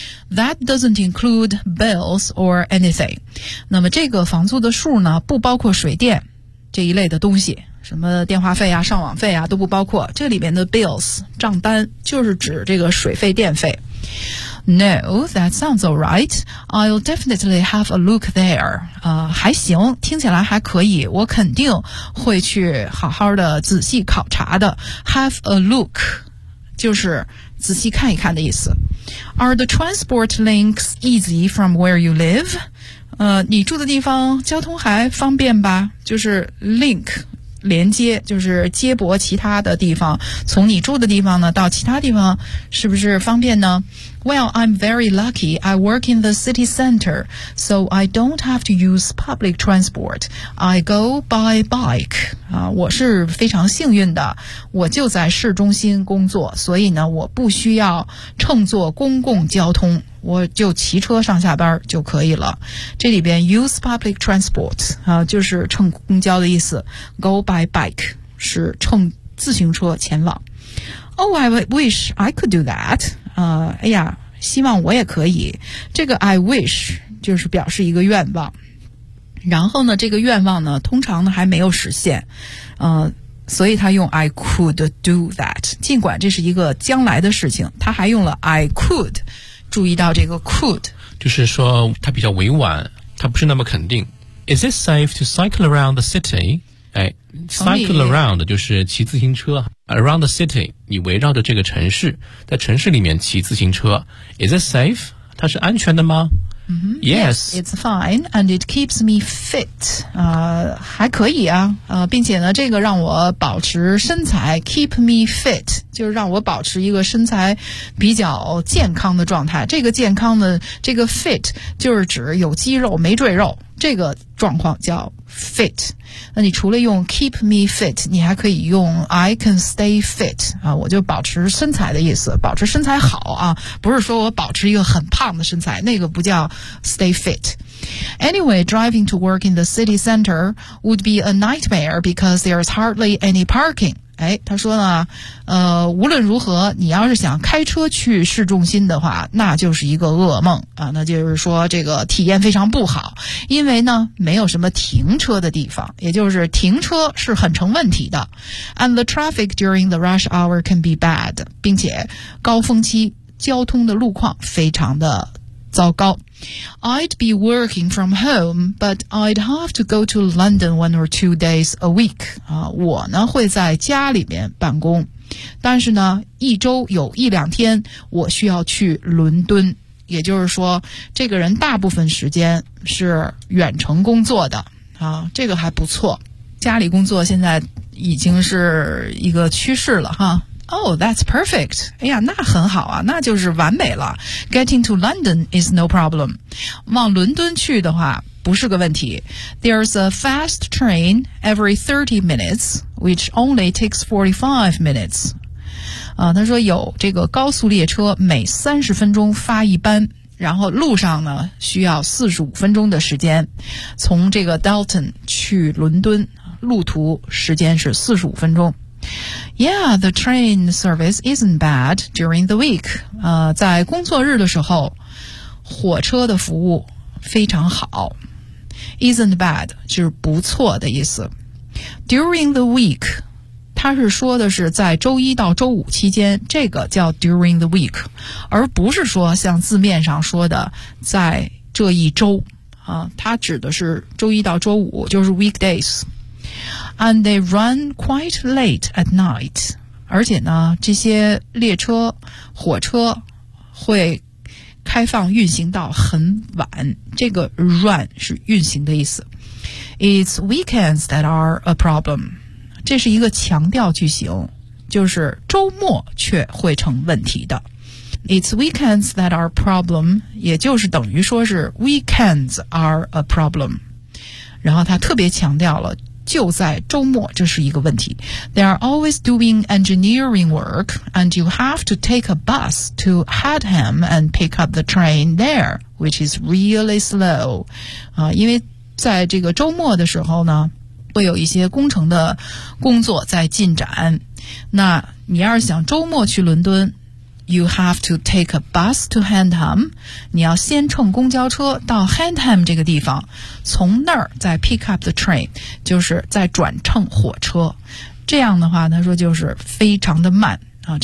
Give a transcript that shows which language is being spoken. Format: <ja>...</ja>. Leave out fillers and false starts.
<en>That doesn't include bills or anything，</en> <zh>那么这个房租的数呢不包括水电这一类的东西，什么电话费啊上网费啊都不包括，这里面的 bills 账单就是指这个水费电费。</zh> <en>No, that sounds all right. I'll definitely have a look there.</en> <zh>还行，听起来还可以，我肯定会去好好的仔细考察的。</zh> <en>Have a look,</en> <zh>就是仔细看一看的意思。</zh> <en>Are the transport links easy from where you live?</en> <zh>你住的地方交通还方便吧？就是 link,连接就是接驳其他的地方，从你住的地方呢到其他地方是不是方便呢？</zh> <en>Well, I'm very lucky. I work in the city center, so I don't have to use public transport. I go by bike.</en> <zh>我是非常幸运的，我就在市中心工作，所以呢我不需要乘坐公共交通，我就骑车上下班就可以了。这里边</zh> <en>use public transport</en> <zh>就是乘公交的意思，</zh> <en>go by bike</en> <zh>是乘自行车前往。</zh> <en>Oh, I wish I could do that</en> <zh>哎呀希望我也可以，这个</zh> <en>I wish</en> <zh>就是表示一个愿望，然后呢这个愿望呢通常呢还没有实现所以他用</zh> <en>I could do that，</en> <zh>尽管这是一个将来的事情，他还用了</zh> <en>I could，</en> <zh>注意到这个 could，就是说它比较委婉，它不是那么肯定。</zh> <en>Is it safe to cycle around the city？</en> <zh>哎 ，</zh> <en>cycle around</en> <zh>就是骑自行车 ，</zh> <en>around the city，</en> <zh>你围绕着这个城市，在城市里面骑自行车。</zh> <en>Is it safe？</en> <zh>它是安全的吗？Yes,</zh> <en>it's fine and it keeps me fit.</en> <zh>还可以啊，并且呢，这个让我保持身材 ，</zh> <en>keep me fit，</en> <zh>就是让我保持一个身材比较健康的状态。这个健康的这个 fit 就是指有肌肉没赘肉，这个状况叫 fit。那你除了用</zh> <en>keep me fit，</en> <zh>你还可以用</zh> <en>I can stay fit</en> <zh>我就保持身材的意思，保持身材好啊，不是说我保持一个很胖的身材，那个不叫</zh> <en>stay fit。 Anyway, driving to work in the city center would be a nightmare because there is hardly any parking.</en> <zh>哎，他说呢，无论如何，你要是想开车去市中心的话，那就是一个噩梦啊，那就是说这个体验非常不好，因为呢，没有什么停车的地方，也就是停车是很成问题的。</zh> <en>And the traffic during the rush hour can be bad,</en> <zh>并且高峰期交通的路况非常的糟糕。</zh> <en>I'd be working from home, but I'd have to go to London one or two days a week.</en> <zh>我呢会在家里面办公，但是呢一周有一两天我需要去伦敦，也就是说这个人大部分时间是远程工作的这个还不错，家里工作现在已经是一个趋势了哈。</zh> <en>Oh, that's perfect.</en> <zh>哎呀，那很好啊，那就是完美了。</zh> <en>Getting to London is no problem.</en> <zh>往伦敦去的话不是个问题。</zh> <en>There's a fast train every 30 minutes, which only takes 45 minutes.</en> <zh>他说有这个高速列车每30分钟发一班，然后路上呢需要45分钟的时间，从这个 Dalton 去伦敦路途时间是45分钟。</zh> <en>Yeah, the train service isn't bad during the week.</en> <zh>在工作日的时候火车的服务非常好。</zh> <en>Isn't bad</en> <zh>就是不错的意思。</zh> <en>During the week,</en> <zh>他是说的是在周一到周五期间，这个叫</zh> <en>during the week,</en> <zh>而不是说像字面上说的在这一周啊，他指的是周一到周五，就是 weekdays.</zh> <en>And they run quite late at night.</en> <zh>而且呢，这些列车、火车会开放运行到很晚，这个 run 是运行的意思。</zh> <en>It's weekends that are a problem.</en> <zh>这是一个强调句型，就是周末却会成问题的。</zh> <en>It's weekends that are a problem,</en> <zh>也就是等于说是</zh> <en>weekends are a problem.</en> <zh>然后他特别强调了，就在周末这是一个问题。</zh> <en>They are always doing engineering work, and you have to take a bus to Hadham and pick up the train there, which is really slow.</en> <zh>因为在这个周末的时候呢会有一些工程的工作在进展，那你要是想周末去伦敦</zh> <en>You have to take a bus to Hendham,</en> <zh>你要先乘公交车到 Hendham 这个地方，从那儿再</zh> <en>pick up the train,</en> <zh>就是再转乘火车，这样的话他说就是非常的慢啊。</zh>